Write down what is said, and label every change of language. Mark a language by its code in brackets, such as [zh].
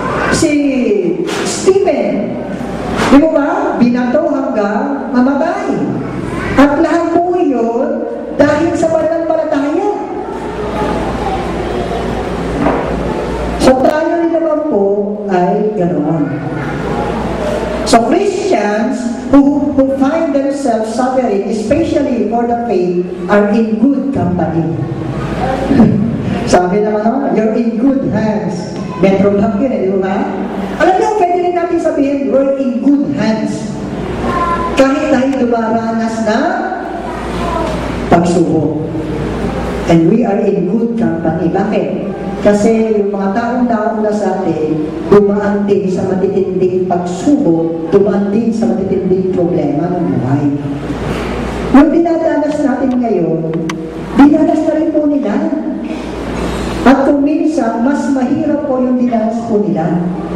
[tl] Si Stephen, di mo ba? Binato hanggang mamatay. At lahat po yun dahil sa pananampalataya. So tayo rin naman po ay ganoon. [en] So Christians who find themselves suffering, especially for the faith, are in good company. [tl] Sabi naman, [en] you're in good hands. [tl] Metro Bank yun, di ba? Alam niyo, pwede rin natin sabihin, [en] we're in good hands. [tl] Kahit tayo dumaranas na pagsubok. [en] And we are in good company. [tl] Bakit? Kasi yung mga taong-taong na sa atin, dumaan din sa matitinding pagsubok, dumaan din sa matitinding problema ng buhay. Yung dinadanas natin ngayon, dinanas na rin po nila. At kung minsan, mas mahirap po yung dinanas po nila.